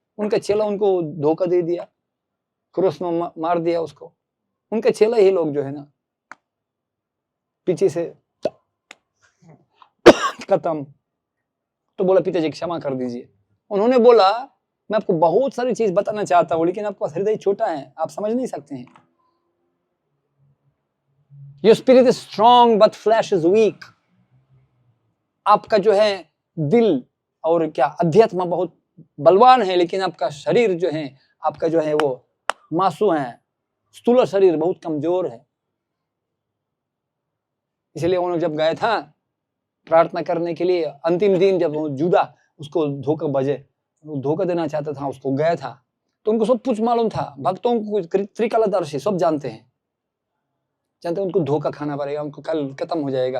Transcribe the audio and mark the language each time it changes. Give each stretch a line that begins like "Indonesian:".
Hindi: उनका चेला उनको धोखा दे दिया, क्रोस में मार दिया उसको, उनका चेला ही लोग जो है ना पीछे से खत्म। तो बोला पिताजी क्षमा कर दीजिए। उन्होंने बोला मैं आपको बहुत सारी चीज बताना चाहता हूं, लेकिन आपका हृदय छोटा है, आप समझ नहीं सकते हैं।
English: Your spirit is strong but flesh is weak.
Hindi: आपका जो है दिल और क्या अध्यात्म बहुत बलवान है, लेकिन आपका शरीर जो है, आपका जो है वो मासू है, स्थूल शरीर बहुत कमजोर है। इसलिए उन्होंने जब गए था प्रार्थना करने के लिए, अंतिम दिन जब जुदा उसको धोखा देना चाहता था, उसको गया था, तो उनको सब कुछ मालूम था, भक्तों को त्रिकालदर्शी सब जानते हैं, उनको धोखा खाना पड़ेगा, उनको कल खत्म हो जाएगा।